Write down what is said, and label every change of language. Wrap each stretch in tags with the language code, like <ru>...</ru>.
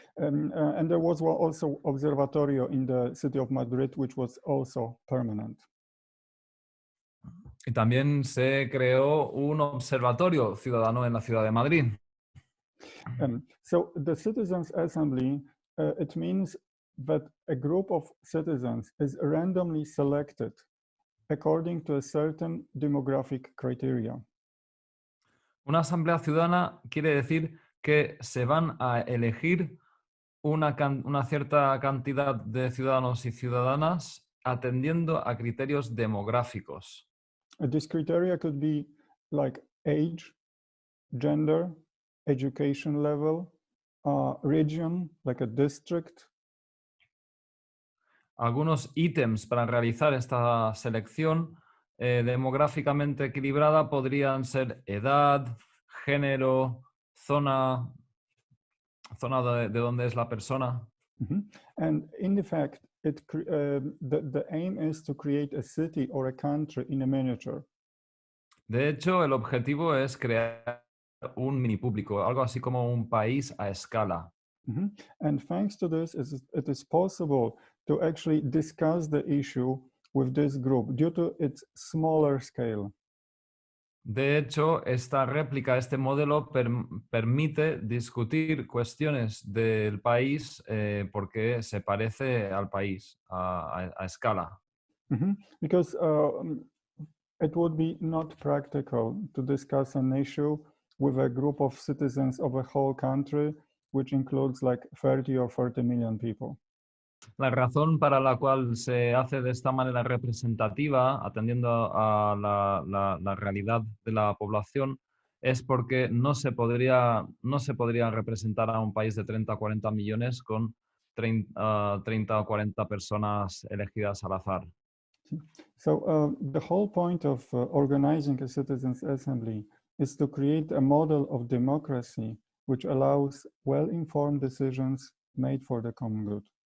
<en>And there was also observatorio in the city of Madrid, which was also permanent.</en> <es>Y también se creó un observatorio ciudadano en la ciudad de Madrid.</es> <en>So the Citizens' Assembly, it means that a group of citizens is randomly selected according to a certain demographic criteria.</en> <es>Una asamblea ciudadana quiere decir que se van a elegir una cierta cantidad de ciudadanos y ciudadanas atendiendo a criterios demográficos.</es> <en>This criteria could be like age, gender, education level, region, like a district.</en> <es>Algunos ítems para realizar esta selección demográficamente equilibrada podrían ser edad, género, zona de dónde es la persona.</es> <en>And in fact, the aim is to create a city or a country in a miniature.</en> <es>De hecho, el objetivo es crear un mini público, algo así como un país a escala.</es> <en>And thanks to this, it is possible to actually discuss the issue with this group due to its smaller scale.</en> <es>De hecho, esta réplica, este modelo permite discutir cuestiones del país porque se parece al país a escala.</es> <en>Because it would be not practical to discuss an issue with a group of citizens of a whole country, which includes like 30 or 40 million people.</en> <es>La razón para la cual se hace de esta manera representativa, atendiendo a la realidad de la población, es porque no se podría representar a un país de 30 o 40 millones con 30 o 40 personas elegidas al azar.</es> <en>So the whole point of organizing a citizens' assembly is to create a model of democracy which allows well-informed decisions made for the common good.</en>